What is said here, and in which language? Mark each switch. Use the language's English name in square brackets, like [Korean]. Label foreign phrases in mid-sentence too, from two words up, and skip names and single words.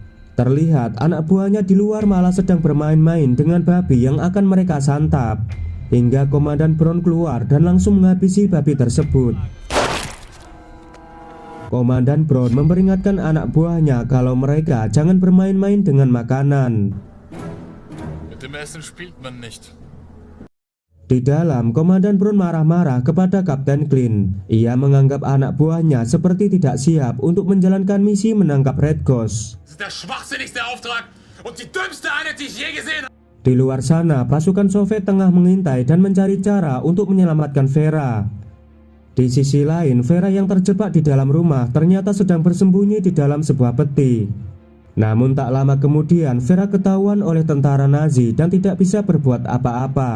[Indonesian] Terlihat anak buahnya di luar malah sedang bermain-main dengan babi yang akan mereka santap. Hingga Komandan Brown keluar dan langsung menghabisi babi tersebut. Komandan Brown memperingatkan anak buahnya kalau mereka jangan bermain-main dengan makanan. [German] Mit dem Essen spielt man nicht. [Indonesian] Di dalam, Komandan Brown marah-marah kepada Kapten Klein. Ia menganggap anak buahnya seperti tidak siap untuk menjalankan misi menangkap Red Ghost. [German] Der schwachsinnigste Auftrag und die dümmste Einheit, die ich je gesehen habe. [Indonesian] Di luar sana, pasukan Soviet tengah mengintai dan mencari cara untuk menyelamatkan Vera. Di sisi lain, Vera yang terjebak di dalam rumah ternyata sedang bersembunyi di dalam sebuah peti. Namun tak lama kemudian, Vera ketahuan oleh tentara Nazi dan tidak bisa berbuat apa-apa.